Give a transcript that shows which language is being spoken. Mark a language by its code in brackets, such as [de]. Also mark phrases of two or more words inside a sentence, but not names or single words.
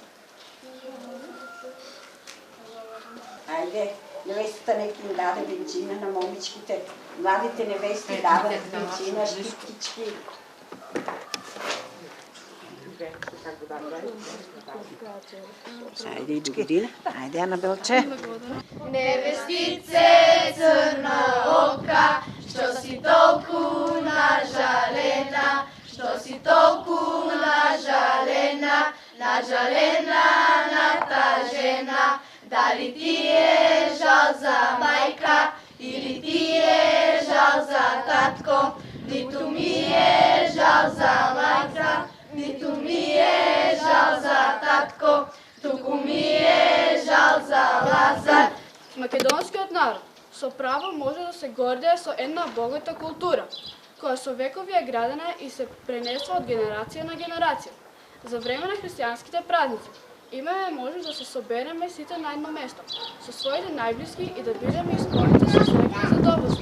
[mk] Айде, невестата нека им даде венчина на момичките. Младите невести дават венчина, щиткички. Айде, до година. Айде, Анабелче. Невестице црна ока, што си толико нажалена, што си толико нажалена, нажалена на та жена. Да ли ти је жал за мајка или ти је жал за татко, нити ми је жал за мајка, нити ми је жал за татко, туку ми е жал за Лазар. Македонскиот народ со право може да се гордее со една богата култура, која со векови е градена и се пренесува од генерација на генерација. За време на христијанските празници имаме можност да се собереме сите на едно место, со своите најблиски и да бидеме исполнети со среќа и задоволство.